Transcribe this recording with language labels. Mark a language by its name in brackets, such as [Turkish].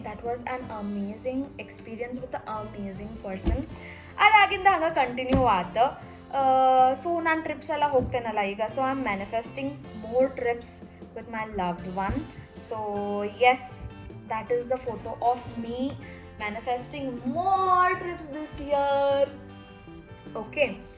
[English] That was an amazing experience with an amazing person. [Kannada] ಅದಾಗಿಂದ ಹಂಗೆ continue ಆತ. So ನಾನು trips ಎಲ್ಲ ಹೋಗ್ತೇನಲ್ಲ ಈಗ. [English] So I am manifesting more trips with my loved one. So yes, that is the photo of me manifesting more trips this year. Okay.